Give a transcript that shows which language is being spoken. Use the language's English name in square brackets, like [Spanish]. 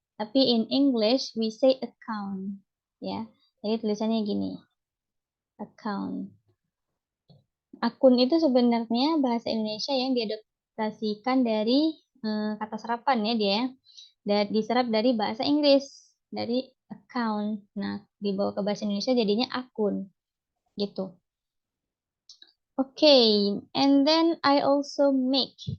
[English] Tapi in English, we say account. [Indonesian] Ya, jadi tulisannya gini. Account. Akun itu sebenarnya bahasa Indonesia yang diadaptasikan dari kata serapan ya dia. Dan diserap dari bahasa Inggris. Dari account. Nah, dibawa ke bahasa Indonesia jadinya akun gitu. [English] Okay, and then I also make.